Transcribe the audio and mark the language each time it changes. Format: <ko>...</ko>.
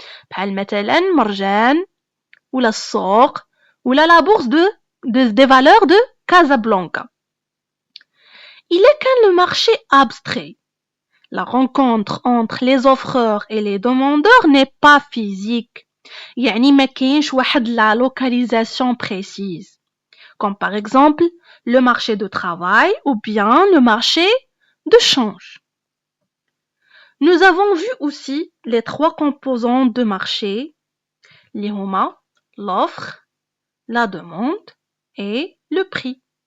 <ar>بحال مثلا مرجان ولا السوق ولا</ar> <fr>la bourse des valeurs de Casablanca. Il est qu'un le marché abstrait. La rencontre entre les offreurs et les demandeurs n'est pas physique.</fr> <ar>يعني ما كاينش واحد</ar> <fr>la localisation précise. Comme par exemple le marché de travail ou bien le marché de change. Nous avons vu aussi les trois composantes de marché, les huma, l'offre, la demande et le prix.</fr>